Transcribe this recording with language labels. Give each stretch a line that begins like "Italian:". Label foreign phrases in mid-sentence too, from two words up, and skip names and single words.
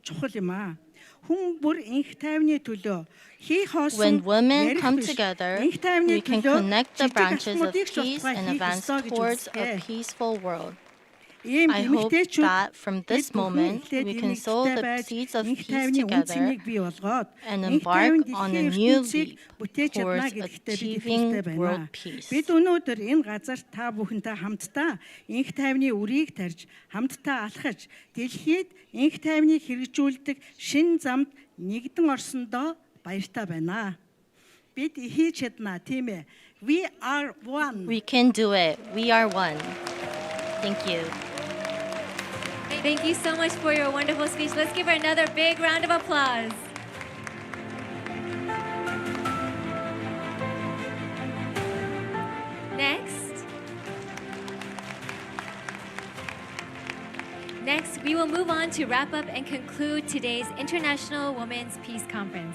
English: When women come together, we can connect the branches of peace and advance towards a peaceful world. I hope that from this moment, we can sow the seeds of peace together and embark on a new leap towards achieving world peace.
Mongolian: Бид өнөөдөр энэ газар та бүхэнтэй хамтдаа инх тайвны үрийг тарьж, хамтдаа алхаж, дэлхийд инх тайвныг хэрэгжүүлдэг шин замд нэгдэн орсондоо баяртай байна. Бид хийж чадна, тийм ээ.
English: We are one. We can do it. We are one. Thank you. Thank you so much for your wonderful speech. Let's give her another big round of applause. Next, we will move on to wrap up and conclude today's International Women's Peace Conference.